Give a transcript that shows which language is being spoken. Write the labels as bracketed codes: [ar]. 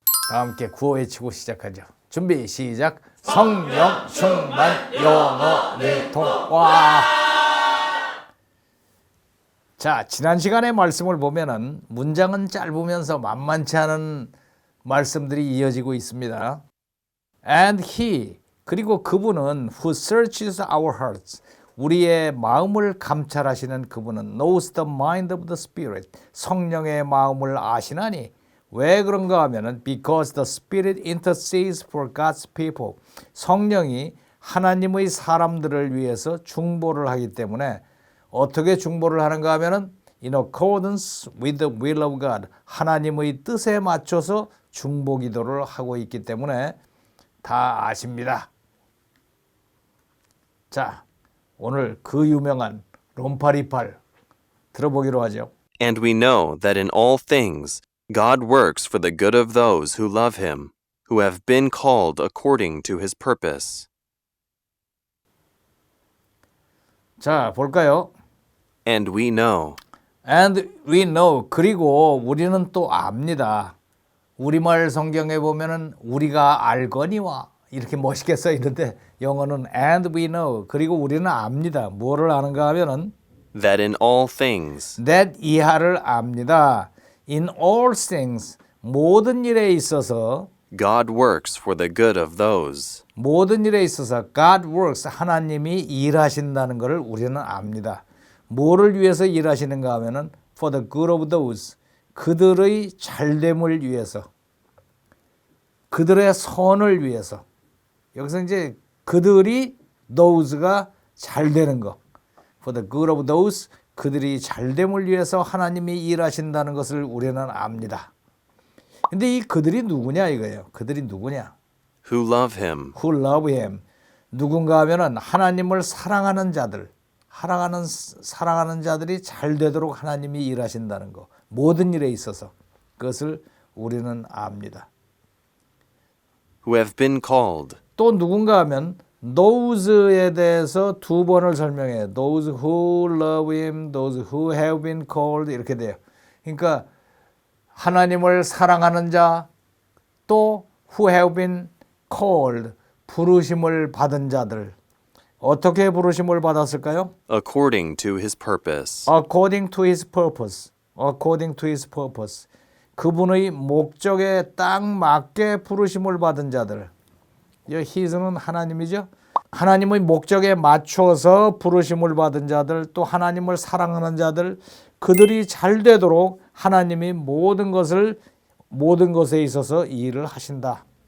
[ko] 다 함께 구호 외치고 시작하죠. 준비 시작. 성령 충만 영어 내통. 와. 자, 지난 시간의 말씀을 보면은 문장은 짧으면서 만만치 않은 말씀들이 이어지고 있습니다. [en] And he, [ko] 그리고 그분은 [en] who searches our hearts, [ko] 우리의 마음을 감찰하시는 그분은 [en] knows the mind of the Spirit, [ko] 성령의 마음을 아시나니. 왜 그런가 하면은 [en] because the Spirit intercedes for God's people, [ko] 성령이 하나님의 사람들을 위해서 중보를 하기 때문에. 어떻게 중보를 하는가 하면은 [en] in accordance with the will of God, [ko] 하나님의 뜻에 맞춰서 중보 기도를 하고 있기 때문에 다 아십니다. 자, 오늘 그 유명한 롬파리팔 들어보기로 하죠. [en] And we know that in all things God works for the good of those who love him, who have been called according to his purpose. [ko] 자, 볼까요? [en] And we know. And we know. [ko] 그리고 우리는 또 압니다. 우리말 성경에 보면은 우리가 알거니와 이렇게 멋있게 써 있는데 영어는 [en] and we know. [ko] 그리고 우리는 압니다. 뭐를 아는가 하면은 [en] That in all things. [ko] that 이하를 압니다. [en] In all things, [ko] 모든 일에 있어서 [en] God works for the good of those. [ko] 모든 일에 있어서 [en] God works, [ko] 하나님이 일하신다는 것을 우리는 압니다. 뭐를 위해서 일하시는가 하면은 [en] for the good of those, [ko] 그들의 잘됨을 위해서, 그들의 선을 위해서. 여기서 이제 그들이 those가 잘 되는 거, [en] for the good of those, [ko] 그들이 잘됨을 위해서 하나님이 일하신다는 것을 우리는 압니다. 근데 이 그들이 누구냐 이거예요. 그들이 누구냐? [en] Who love him. Who love him. [ko] 누군가 하면은 하나님을 사랑하는 자들, 사랑하는 자들이 잘 되도록 하나님이 일하신다는 거. 모든 일에 있어서 그것을 우리는 압니다. [en] Who have been called. [ko] 또 누군가 하면 those에 대해서 두 번을 설명해요. [en] Those who love him, those who have been called [ko] 이렇게 돼요. 그러니까 하나님을 사랑하는 자, 또 [en] who have been called, [ko] 부르심을 받은 자들. 어떻게 부르심을 받았을까요? [en] According to his purpose. According to his purpose. According to his purpose. [ko] 그분의 목적에 딱 맞게 부르심을 받은 자들. 이 his는 하나님이죠. 하나님의 목적에 맞춰서 부르심을 받은 자들, 또 하나님을 사랑하는 자들, 그들이 잘 되도록 하나님이 모든 것에 있어서 일을 하신다.